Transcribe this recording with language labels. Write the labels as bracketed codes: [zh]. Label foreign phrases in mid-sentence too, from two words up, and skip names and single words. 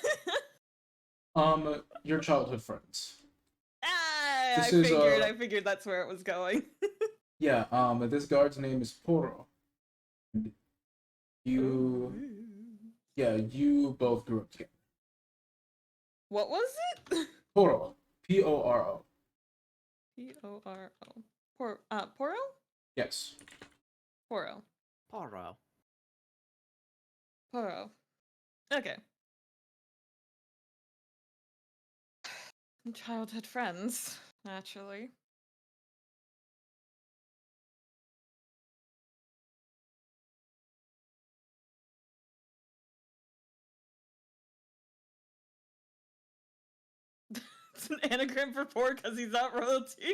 [en] Your childhood friends. Ah, This is I figured that's where it was going. yeah. This guard's name is Poro. You, yeah, you both grew up together. What was it? Poro, Poro. Poro. Poro? Yes. Poro. Poro. Poro. Okay. Childhood friends, naturally. It's an anagram for poor because he's not royalty.